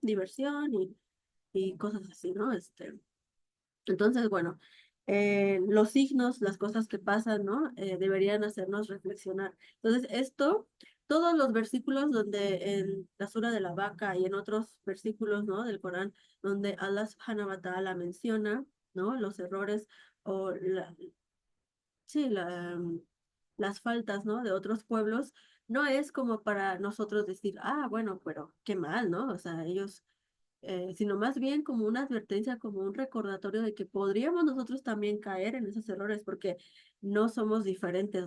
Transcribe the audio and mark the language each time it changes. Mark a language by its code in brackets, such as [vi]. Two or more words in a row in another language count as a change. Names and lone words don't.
[es] Diversión y cosas así, ¿no? Entonces, bueno, los signos, las cosas que pasan, ¿no? Deberían hacernos reflexionar. Entonces, todos los versículos donde en la sura de la vaca y en otros versículos, ¿no? Del Corán, donde Allah [ar] سبحانه وتعالى [es] menciona, ¿no? Los errores o sí, las faltas, ¿no? De otros pueblos, no es como para nosotros decir, ah, bueno, pero qué mal, ¿no? O sea, ellos, sino más bien como una advertencia, como un recordatorio de que podríamos nosotros también caer en esos errores, porque no somos diferentes, ¿no?